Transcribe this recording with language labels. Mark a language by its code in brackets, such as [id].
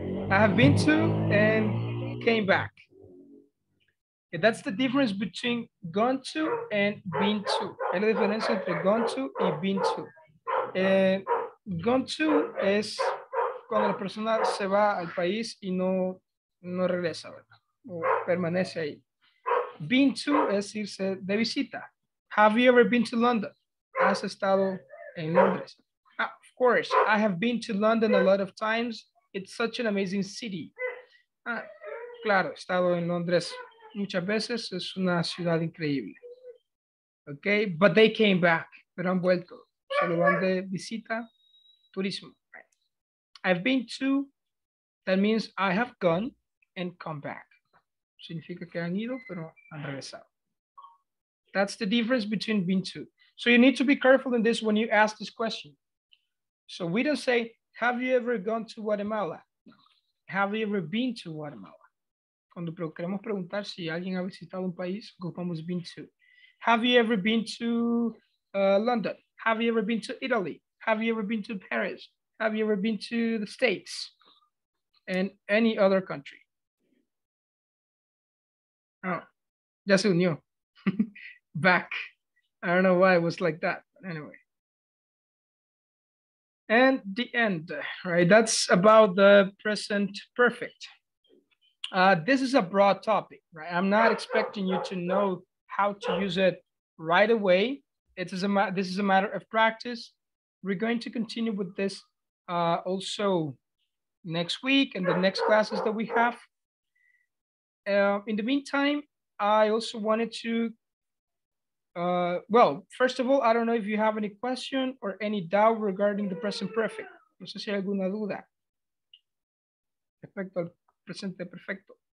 [en] I have been to and came back. Okay, that's the difference between gone to and been to. [es] Es la diferencia entre gone to y been to. Gone to es cuando la persona se va al país y no regresa, ¿verdad? O permanece ahí. Been to es irse de visita. [en] Have you ever been to London? [es] ¿Has estado en Londres? [en] Of course, I have been to London a lot of times. It's such an amazing city. [es] Claro, he estado en Londres muchas veces. Es una ciudad increíble. [en] Okay, but they came back. [es] Pero han vuelto. Solo van de visita, turismo. [en] I've been to, that means I have gone and come back. [es] Significa que han ido, pero han regresado. [en] That's the difference between been to. So you need to be careful in this when you ask this question. So we don't say, have you ever gone to Guatemala? No. Have you ever been to Guatemala? [es] Cuando queremos preguntar si alguien ha visitado un país, ocupamos been to. [en] Have you ever been to London? Have you ever been to Italy? Have you ever been to Paris? Have you ever been to the States? And any other country? [es] Oh, ya se unió. [en] Back. I don't know why it was like that, but anyway. And the end, right? That's about the present perfect. This is a broad topic, right? I'm not expecting you to know how to use it right away. This is a matter of practice. We're going to continue with this also next week and the next classes that we have. In the meantime, I also wanted to, well, first of all, I don't know if you have any question or any doubt regarding the present perfect. [es] No sé si hay alguna duda respecto al presente perfecto.